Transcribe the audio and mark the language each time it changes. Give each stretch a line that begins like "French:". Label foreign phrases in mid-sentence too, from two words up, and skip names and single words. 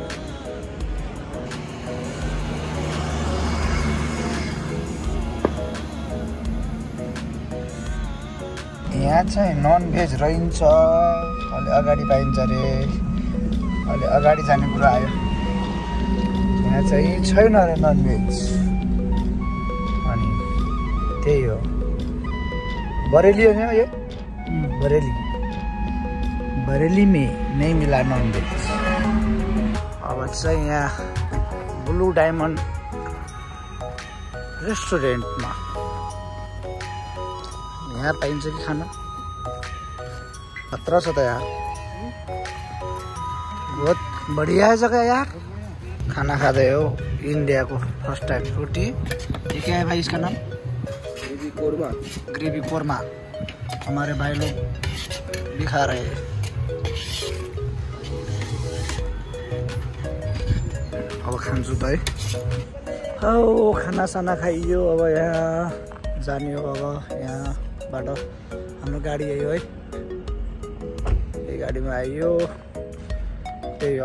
Nepali: यहाँ चाहिँ
English: non veg
Nepali: रहन्छ। अलि अगाडि पाइन्छ अरे। अलि अगाडि जाने कुरा आयो। यहाँ चाहिँ छैन अरे
English: non veg.
Nepali: अनि त्यही हो। बरेली हो नि यो? बरेली।
Hindi: बरेली में नहीं मिला
English: non veg.
Nepali: अब चाहिँ यहाँ ब्लू डायमन्ड रेस्टुरेन्टमा यहाँ पाइन्छ कि खाना? खतरा छ त यार।
Hindi: बहुत बढ़िया है जगह यार। खाना खाते हो इंडिया को
English: first time.
Hindi: रोटी ये क्या है भाई इसका नाम? ग्रेवी कोरमा। ग्रेवी कोरमा हमारे भाई लोग भी खा रहे हैं।
Nepali: अब खान्छु त है। हो खानासाना खाइयो। अब यहाँ जाने हो। अब यहाँबाट हाम्रो गाडी आयो है। यही गाडीमा आइयो। त्यही हो।